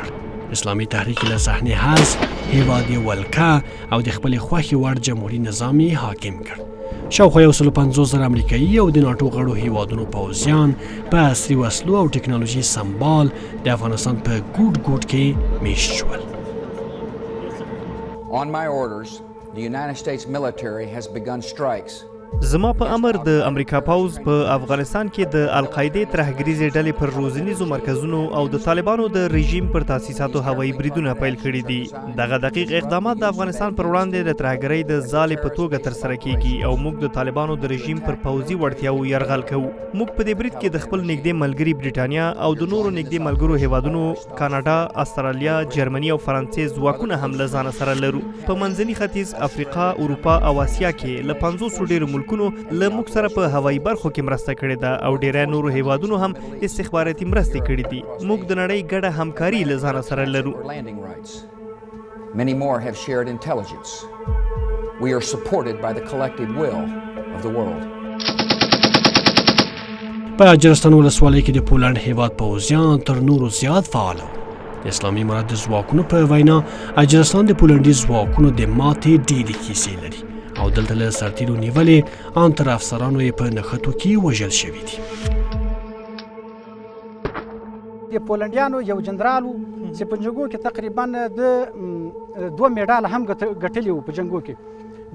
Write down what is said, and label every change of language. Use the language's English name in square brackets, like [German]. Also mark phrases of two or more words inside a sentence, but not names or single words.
[Pashto] اسلامي تحریک له صحنې حذف، هیواد یې ولکه او د خپلې خوښې وړ جمهوري نظام یې حاکم کړ. شاوخوا 150,000 امریکایي او د ناټو غړو هیوادونو پوځیان په عصري وسلو او ټکنالوژي سمبال د افغانستان په ګوټ ګوټ کې میشت شول. [English] On my orders, the United States military has begun strikes. [Pashto] زما په امر د امریکا پوځ په افغانستان کې د القاعدې ترهګریزې ډلې پر روزنیزو مرکزونو او د طالبانو د رژیم پر تاسیساتو هوایي بریدونه پیل کړي دي. دغه دقیق اقدامات د افغانستان پر وړاندې د ترهګرۍ د ځالې په توګه ترسره کیږي او موږ د طالبانو د رژیم پر پوځي وړتیاو یرغل کوو. موږ په دې برید کې د خپل نږدې ملګري برېټانیا او د نورو نږدې ملګرو هیوادونو کاناډا، استرالیا، جرمني او فرانسې ځواکونه هم له ځانه سره لرو. په منځني ختیځ، افریقا، اروپا او اسیا کې له 500 ډېرو ملکونو له موږ سره په هوایي برخو کې مرسته کړې ده او ډېری نورو هیوادونو هم استخباراتي مرستې کړې دي. موږ د نړۍ ګډه همکاري له ځانه سره لرو. [English] Many more have shared intelligence. We are supported by the collective will of the world. [Pashto] په اجرستان ولسوالۍ کې د پولنډ هیواد پوځیان تر نورو زیات فعال وو. د اسلامي امارت د ځواکونو په وینا اجرستان د پولنډي ځواکونو د ماتې ډېرې کیسې لري او دلته له سرتیرو نیولې ان تر افسرانو یې په نښتو کې وژل شوي دي. د پولنډیانو یو جنرال و چې په جنګو کې تقریبا د 2 میډال هم ګټلي وو په جنګو کې.